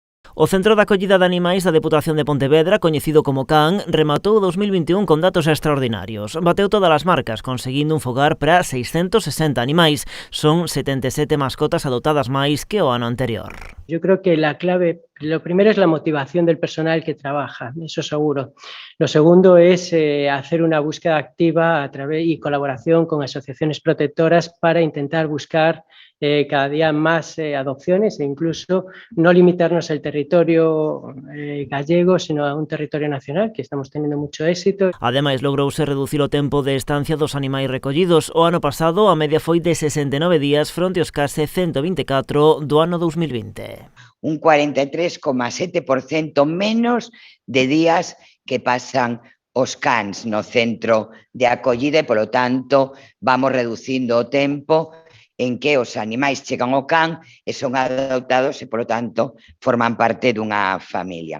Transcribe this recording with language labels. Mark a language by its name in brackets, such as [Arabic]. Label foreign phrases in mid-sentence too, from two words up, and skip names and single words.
[Galician] O Centro de Acollida de Animais da Deputación de Pontevedra, coñecido como CAN, rematou o 2021 con datos extraordinarios. Bateu todas as marcas, conseguindo un fogar para 660 animais. Son 77 mascotas adoptadas máis que o ano anterior. [Spanish] Yo creo que la clave, lo primero es la motivación del personal que trabaja, eso seguro. Lo segundo es hacer una búsqueda activa a través y colaboración con asociaciones protectoras para intentar buscar cada día más adopciones e incluso no limitarnos al territorio gallego, sino a un territorio nacional, que estamos teniendo mucho éxito. [Galician] Ademais, logrouse reducir o tempo de estancia dos animais recollidos. O ano pasado, a media foi de 69 días fronte aos case 124 do ano 2020. Un 43,7% menos de días que pasan os cans no centro de acollida e, polo tanto, vamos reducindo o tempo en que os animais chegan ao can e son adoptados e, polo tanto, forman parte dunha familia.